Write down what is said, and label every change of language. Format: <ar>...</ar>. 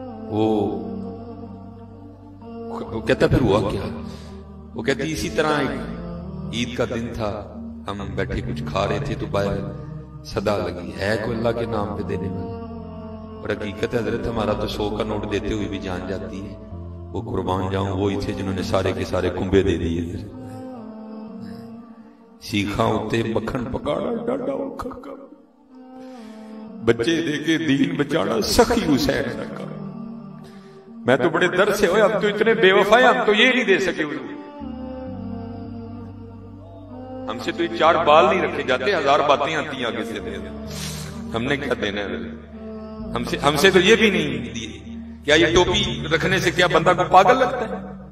<ur>وہ کہتا پھر ہوا کیا, وہ کہتی اسی طرح عید کا دن تھا, ہم بیٹھے کچھ کھا رہے تھے تو باہر صدا لگی, ہے کوئی اللہ کے نام پہ دینے والا. اور حقیقت حضرت ہمارا تو 100 کا نوٹ دیتے ہوئے بھی جان جاتی ہے. وہ قربان جاؤں وہی تھے جنہوں نے سارے کے سارے کنبے دے دیے.</ur> <pa>سیکھاں اتے مکھن پکاڑا ڈاڈا کھا, بچے دے کے دین بچانا سخی حسین کا.</pa> <ur>میں تو بڑے درد سے ہوئے، ہم تو اتنے بے وفا ہیں، ہم تو یہ نہیں دے سکے حضور، ہم سے تو یہ 4 بال نہیں رکھے جاتے، 1000 باتیں آتی ہیں آگے سے، ہم نے کیا دینا ہے؟ ہم سے تو یہ بھی نہیں دیے، کیا یہ ٹوپی رکھنے سے کیا بندہ کو پاگل لگتا ہے؟</ur>